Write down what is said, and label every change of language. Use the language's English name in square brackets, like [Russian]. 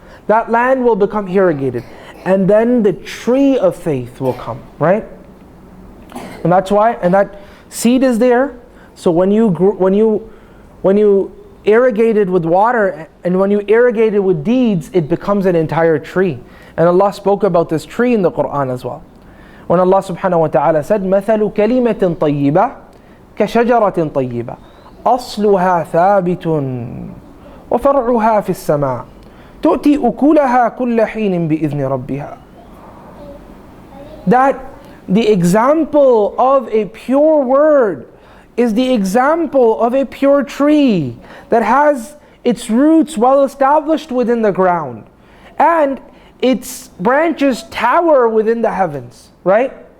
[English] That land will become irrigated. And then the tree of faith will come, right? And that's why, and that seed is there. So when you irrigate it with water and when you irrigate it with deeds, it becomes an entire tree. And Allah spoke about this tree in the Quran as well. [Arabic] When Allah subhanahu wa ta'ala said, مَثَلُ كَلِمَةٍ طَيِّبَةٍ كَشَجَرَةٍ طَيِّبَةٍ أَصْلُهَا ثَابِتٌ وَفَرْعُهَا فِي السَّمَاءِ تُؤْتِي أُكُلَهَا كُلَّ حِينٍ بِإِذْنِ رَبِّهَا. [English] That the example of a pure word is the example of a pure tree that has its roots well established within the ground, and its branches tower within the heavens, right?